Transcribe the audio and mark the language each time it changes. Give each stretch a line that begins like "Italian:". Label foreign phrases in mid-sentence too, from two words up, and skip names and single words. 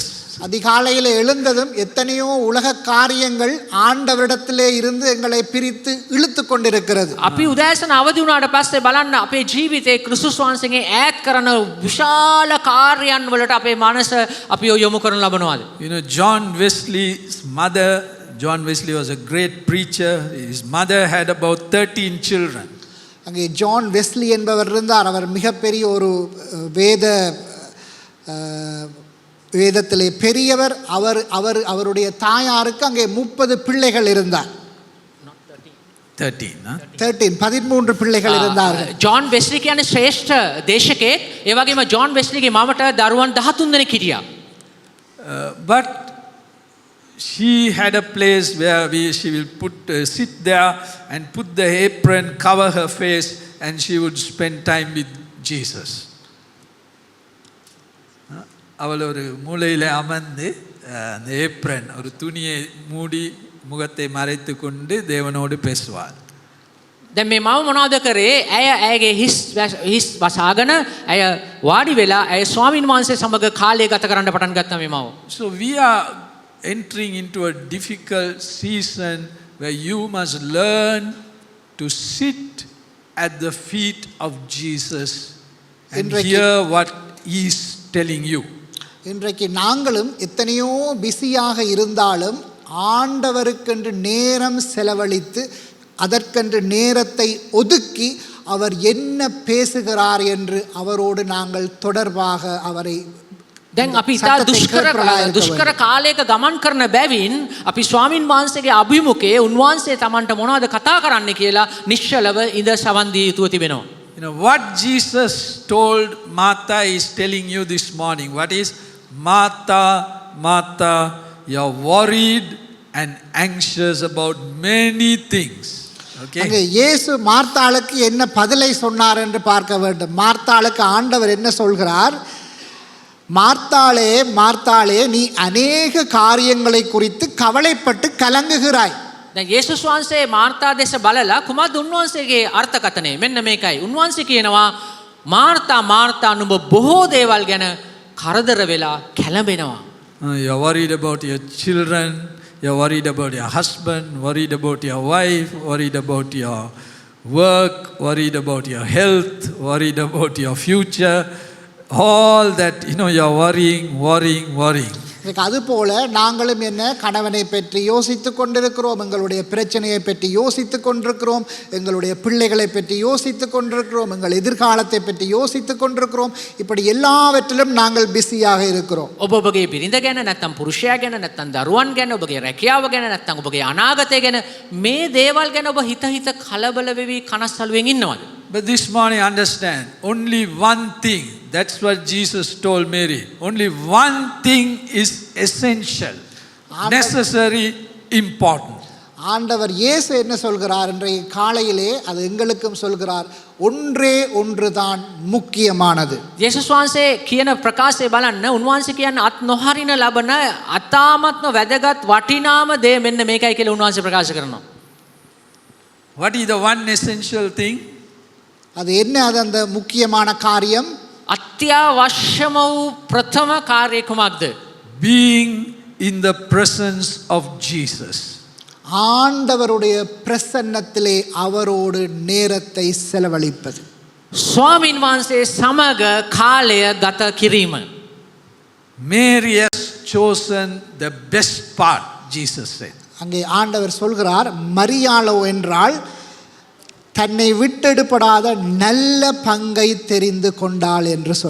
Tamil: அதிகாலையில் எழுந்ததும் எத்தனையோ உலக காரியங்கள் ஆண்டவரிடத்திலே இருந்து எங்களை பிரித்து இழுத்து கொண்டிருக்கிறது.
Sinhala: අපි උදෑසන අවදි වුණාට පස්සේ බලන්න අපේ ජීවිතේ ක්‍රිස්තුස් වහන්සේගෙන් ඈත් කරන විශාල කාර්යයන් වලට අපේ මනස අපි යොමු කරන ලබනවාද?
English: John Wesley was a great preacher. His mother had about 13 children.
Tamil: அங்கே ஜான் வெஸ்லி என்பவர் இருந்தார். அவர் மிகப்பெரிய ஒரு வேதத்திலே பெரியவர். அவருடைய தாயாருக்கு அங்கே 30 பிள்ளைகள் இருந்தார். 13 பிள்ளைகள் இருந்தார்கள்.
Sinhala: ජොන් වෙස්ලි කියන්නේ ශ්‍රේෂ්ඨ දේශකයෙක්. ඒ වගේම ජොන් වෙස්ලිගේ මමට දරුවන් 13 දෙනෙක් හිටියා.
English: But she had a place where she will sit there and put the apron, cover her face, and she would spend time with Jesus.
Tamil: அவள் ஒரு மூலையில் அமர்ந்து அந்த ஏப்ரன் ஒரு துணியை மூடி முகத்தை மறைத்து கொண்டு தேவனோடு பேசுவாள்.
Sinhala: දැන් මේ මව මොනවද කරේ? ඇය ඇයගේ හිස් වසාගෙන ඇය වාඩි වෙලා ඇය ස්වාමීන් වහන්සේ සමග කාලය ගත කරන්න පටන් ගත්තා මේ මව.
English: So we are entering into a difficult season where you must learn to sit at the feet of Jesus and hear what he is telling you.
Tamil: இன்றைக்கு நாங்களும் எத்தனையோ பிஸியாக இருந்தாலும் ஆண்டவருக்கென்று நேரம் செலவழித்து அதற்கென்று நேரத்தை ஒதுக்கி அவர் என்ன பேசுகிறார் என்று அவரோடு நாங்கள் தொடர்பாக அவரை
Sinhala: දැන් අපි ඉතා දුෂ්කර කාලයක ගමන් කරන බැවින් අපි ස්වාමින් වහන්සේගේ අභිමුඛයේ උන්වහන්සේ Tamanට මොනවද කතා කරන්න කියලා නිශ්චලව ඉඳ සවන් දී යුතුව තිබෙනවා.
English: You know what Jesus told Martha is telling you this morning. What is Martha, Martha, you're worried and anxious about many things. Okay.
Tamil: அங்கே இயேசு மார்த்தாளுக்கு என்ன பதிலை சொன்னார் என்று பார்க்க வேண்டும். மார்த்தாளுக்கு ஆண்டவர் என்ன சொல்கிறார்? மார்த்தாளே மார்த்தாளே நீ அநேக காரியங்களை குறித்து கவலைப்பட்டு கலங்குகிறாய்.
Sinhala: දැන් යේසුස් වහන්සේ මාර්තා දෙස බලලා කුමද්ද උන්වහන්සේගේ අර්ථකථනය මෙන්න මේකයි. උන්වහන්සේ කියනවා මාර්තා මාර්තා නුඹ බොහෝ දේවල් ගැන කරදර වෙලා කැළඹෙනවා.
English: You're worried about your children, you're worried about your husband, worried about your wife, worried about your work, worried about your health, worried about your future. All that, you're worrying.
Tamil: அதுபோல நாங்களும் என்ன கணவனை பற்றி யோசித்து கொண்டிருக்கிறோம், எங்களுடைய பிரச்சனையை பற்றி யோசித்து கொண்டிருக்கிறோம், எங்களுடைய பிள்ளைகளை பற்றி யோசித்து கொண்டிருக்கிறோம், எங்கள் எதிர்காலத்தை பற்றி யோசித்து கொண்டிருக்கிறோம். இப்படி எல்லாவற்றிலும் நாங்கள் பிஸியாக இருக்கிறோம்.
Sinhala: ඔබගේ බිරිඳ ගැන නැත්නම් පුරුෂයා ගැන නැත්නම් දරුවන් ගැන ඔබගේ රැකියාව ගැන නැත්නම් ඔබගේ අනාගතය ගැන මේ දේවල් ගැන ඔබ හිත කලබල වෙවි කනස්සලුවෙන් ඉන්නවද?
English: But this morning understand, only one thing, that's what Jesus told Mary. Only one thing is essential, necessary, important.
Tamil: ஆண்டவர் இயேசு என்ன சொல்கிறார் இன்றைய காலையிலே அது எங்களுக்கும் சொல்கிறார், ஒன்றே ஒன்றுதான் முக்கியமானது.
Sinhala: යේසුස් වහන්සේ කියන ප්‍රකාශය බලන්න උන්වහන්සේ කියන්නේ අත් නොහරින ලබන අතාමත්ම වැදගත් වටිනාම දේ මෙන්න මේකයි කියලා උන්වහන්සේ ප්‍රකාශ කරනවා.
English: What is the one essential thing?
Tamil: அது என்ன? அது அந்த முக்கியமான காரியம்.
Sinhala: අත්‍යවශ්‍යම වූ ප්‍රථම කාර්යය කුමක්ද?
English: Being in the presence of Jesus.
Tamil: ஆண்டவருடைய பிரசன்னத்திலே அவரோடு நேரத்தை செலவழிப்பது.
Sinhala: ස්වාමින් වහන්සේ සමග කාලය ගත කිරීම.
English: Mary has chosen the best part, Jesus said.
Tamil: அங்கே ஆண்டவர் சொல்கிறார், மரியாளோ என்றால் தன்னை விட்டெடுப்படாத நல்ல பங்கை தெரிந்து கொண்டாள் என்று சொல்றார்.